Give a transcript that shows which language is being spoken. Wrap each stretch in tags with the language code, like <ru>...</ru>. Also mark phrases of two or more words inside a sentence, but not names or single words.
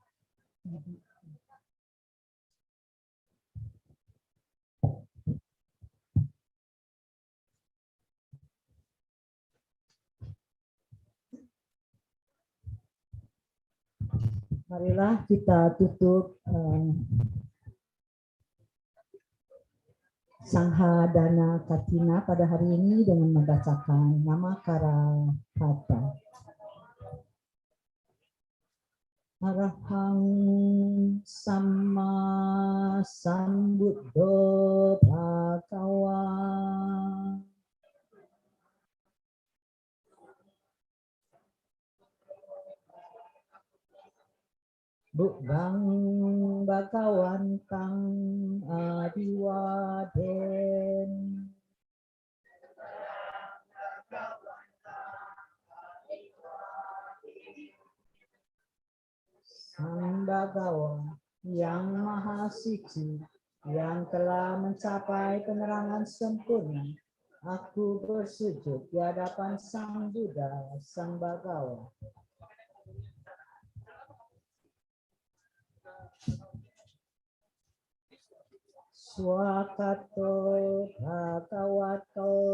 <id>Marilah kita tutup Sanghadana Kathina pada hari ini dengan membacakan Dhammacakratra.</id> <pi>Arahang Samma Sambuddho Bhagava. Buddhang Bhagawantang Adiwaden.</pi> <id>Sang Bhagawa yang Maha Suci, yang telah mencapai penerangan sempurna, aku bersujud di hadapan Sang Buddha, Sang Bhagawa.</id> <pi>Swakato Bhagavato</pi>